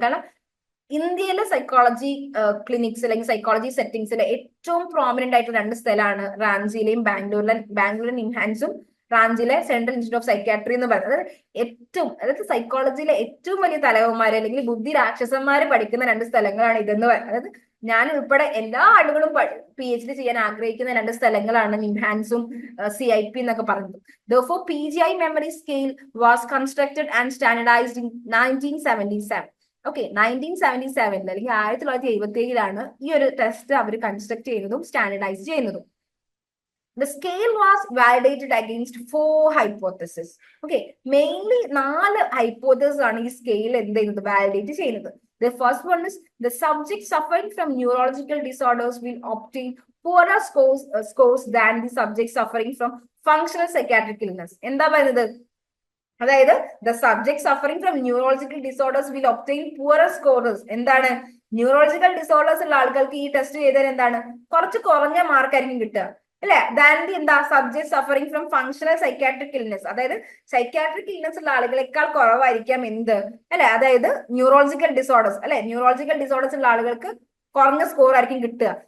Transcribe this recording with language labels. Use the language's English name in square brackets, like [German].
[Malayalam] കാരണം ഇന്ത്യയിലെ psychology clinics അല്ലെങ്കിൽ സൈക്കോളജി സെറ്റിംഗ്സിലെ ഏറ്റവും പ്രോമിനന്റ് ആയിട്ടുള്ള രണ്ട് സ്ഥലമാണ് റാഞ്ചിയിലെയും ബാംഗ്ലൂരിലെ നിംഹാൻസും റാഞ്ചിയിലെ സെൻട്രൽ ഇൻസ്റ്റിറ്റ്യൂട്ട് ഓഫ് സൈക്കാട്രി എന്ന് പറയുന്നത്. അതായത് സൈക്കോളജിയിലെ ഏറ്റവും വലിയ തലവന്മാര് അല്ലെങ്കിൽ ബുദ്ധി രാക്ഷസന്മാര് പഠിക്കുന്ന രണ്ട് സ്ഥലങ്ങളാണ് ഇതെന്ന് പറയുന്നത്. അതായത് ഞാൻ ഉൾപ്പെടെ എല്ലാ ആളുകളും PhD ചെയ്യാൻ ആഗ്രഹിക്കുന്ന രണ്ട് സ്ഥലങ്ങളാണ് നിംഹാൻസും CIP എന്നൊക്കെ പറയുന്നത്. [English] Therefore, PGI memory scale was constructed and standardized in 1977. [Malayalam] Okay, 1977 അല്ലെങ്കിൽ 1977 ഈ ഒരു ടെസ്റ്റ് അവർ കൺസ്ട്രക്ട് ചെയ്യുന്നതും സ്റ്റാൻഡർഡൈസ് ചെയ്യുന്നതും. [English] The scale was validated against 4 hypotheses. Okay, mainly 4 hypotheses [Malayalam] ആണ് ഈ സ്കെയിൽ എന്ത് ചെയ്യുന്നത്, വാലിഡേറ്റ് ചെയ്യുന്നത്. [English] The first one is the subject suffering from neurological disorders will obtain poorer scores than the subject suffering from functional psychiatric illness. [Malayalam] എന്താ പറയുന്നത്? [English] അതായത് the subject suffering from neurological disorders will obtain poorer scorers. [Malayalam] എന്താണ്, neurological disorders ഉള്ള ആളുകൾക്ക് ഈ test ചെയ്താൽ എന്താണ്, കുറച്ച് കുറഞ്ഞ മാർക്കായിരിക്കും കിട്ടുക അല്ലെ, [English] Than the എന്താ subject suffering from functional psychiatric illness. [Malayalam] അതായത് സൈക്കാട്രിക് ഇൽനെസ് ഉള്ള ആളുകളെക്കാൾ കുറവായിരിക്കാം എന്ത് അല്ലെ, അതായത് ന്യൂറോളജിക്കൽ ഡിസോർഡേഴ്സ് അല്ലെ, ന്യൂറോളജിക്കൽ ഡിസോർഡേഴ്സ് ഉള്ള ആളുകൾക്ക് കുറഞ്ഞ സ്കോർ ആയിരിക്കും കിട്ടുക.